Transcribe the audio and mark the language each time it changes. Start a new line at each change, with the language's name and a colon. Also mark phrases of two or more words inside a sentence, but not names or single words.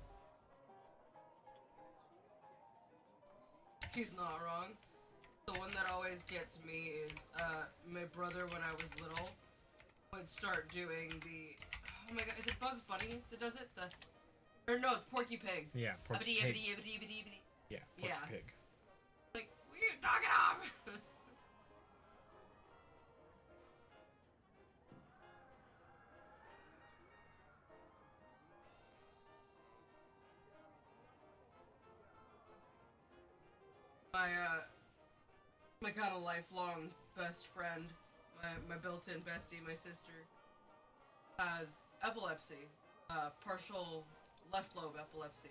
English: He's not wrong. The one that always gets me is my brother when I was little would start doing the, oh my god, is it Bugs Bunny that does it? Or no, it's Porky Pig. Yeah, Porky Abidi, Pig. abidi, abidi, abidi, abidi. Yeah, Porky Yeah. Pig. Like, will you knock it off? My kind of lifelong best friend, my built-in bestie, my sister, has epilepsy, partial left lobe epilepsy.